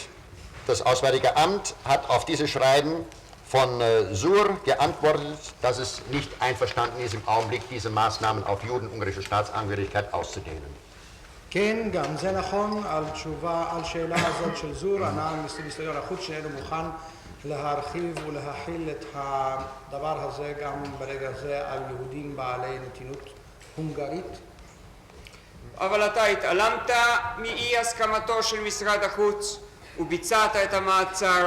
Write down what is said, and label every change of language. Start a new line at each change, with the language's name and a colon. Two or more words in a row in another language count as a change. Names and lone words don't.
German: Das Auswärtige Amt hat auf dieses Schreiben von Suhr geantwortet, dass es nicht einverstanden ist, im Augenblick diese Maßnahmen auf Juden-ungarische Staatsangehörigkeit auszudehnen.
Hebrew: כן, גם זה נכון, על שאלה הזאת של זור, ענה מיניסטריון החוץ שאינו מוכן להרחיב ולהכיל את הדבר הזה גם ברגע זה על יהודים בעלי נתינות הונגרית. אבל אתה התעלמת מאי הסכמתו של משרד החוץ וביצעת את המעצר.